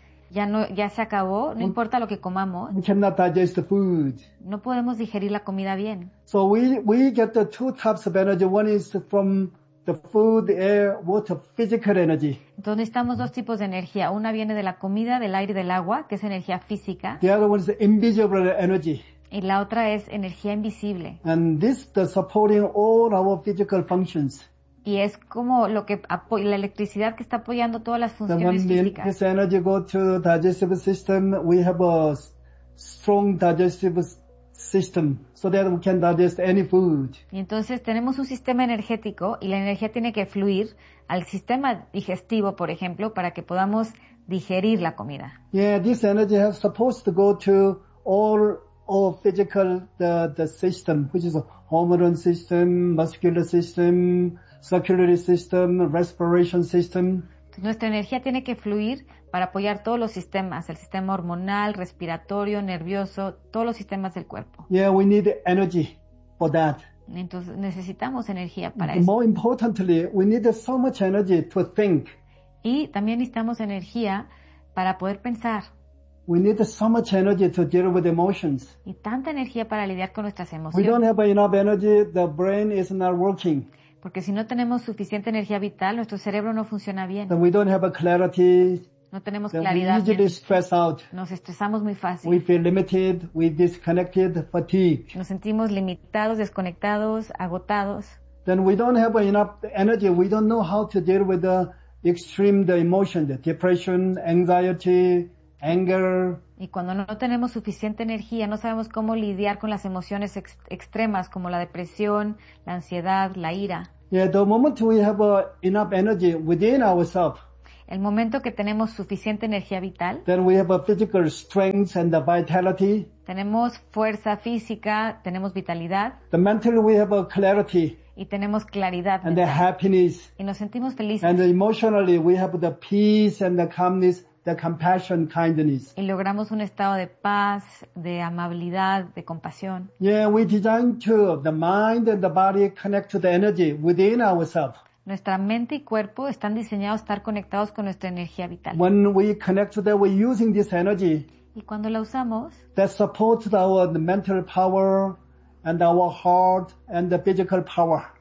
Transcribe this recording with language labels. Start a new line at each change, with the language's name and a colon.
Spanish: ya se acabó, no importa lo que comamos.
English: We cannot digest the food.
Spanish: No podemos digerir la comida bien.
English: So we get the two types of energy. One is from the food, air, water, physical energy.
Spanish: Entonces necesitamos dos tipos de energía. Una viene de la comida, del aire y del agua, que es energía física.
English: The other one is invisible energy.
Spanish: Y la otra es energía invisible.
English: And this is supporting all our physical functions.
Spanish: y es como lo que la electricidad que está apoyando todas las funciones
English: when
Spanish: físicas.
English: This energy goes to the digestive system, we have a strong digestive system so that we can digest any food.
Spanish: Y entonces tenemos un sistema energético y la energía tiene que fluir al sistema digestivo, por ejemplo, para que podamos digerir la comida.
English: Yeah, this energy is supposed to go to all or physical the system, which is a hormone system, muscular system, circulatory system, respiration system.
Spanish: Nuestra energía tiene que fluir para apoyar todos los sistemas, el sistema hormonal, respiratorio, nervioso, todos los sistemas del cuerpo.
English: Yeah, we need energy for that.
Spanish: Entonces necesitamos energía para eso.
English: More importantly, we need so much energy to think.
Spanish: Y también necesitamos energía para poder pensar.
English: We need so much energy to deal with emotions.
Spanish: Y tanta energía para lidiar con nuestras emociones.
English: We don't have enough energy, the brain is not working.
Spanish: Porque si no tenemos suficiente energía vital, nuestro cerebro no funciona bien.
English: Then we don't have a clarity.
Spanish: No tenemos claridad.
English: We easily stress out.
Spanish: Nos estresamos muy fácil.
English: We feel limited, we disconnected, fatigued.
Spanish: Nos sentimos limitados, desconectados, agotados.
English: Then we don't have enough energy. We don't know how to deal with the extreme the emotion, the depression, anxiety, anger.
Spanish: Y cuando no tenemos suficiente energía, no sabemos cómo lidiar con las emociones extremas como la depresión, la ansiedad, la ira.
English: Yeah, the moment we have enough energy within ourselves.
Spanish: El momento que tenemos suficiente energía vital.
English: Then we have a physical strength and the vitality.
Spanish: Tenemos fuerza física, tenemos vitalidad.
English: The mental we have a clarity.
Spanish: Y tenemos claridad.
English: And
Spanish: mental.
English: The happiness.
Spanish: Y nos sentimos felices.
English: And emotionally we have the peace and the calmness. The compassion, kindness.
Spanish: Y logramos un estado de paz, de amabilidad, de compasión.
English: Yeah, we design to the mind and the body connect to the energy within ourselves.
Spanish: Nuestra mente y cuerpo están diseñados a estar conectados con nuestra energía vital.
English: When we connect to that, we're using this energy.
Spanish: Y cuando la usamos,
English: that supports our mental power and our heart and the physical power.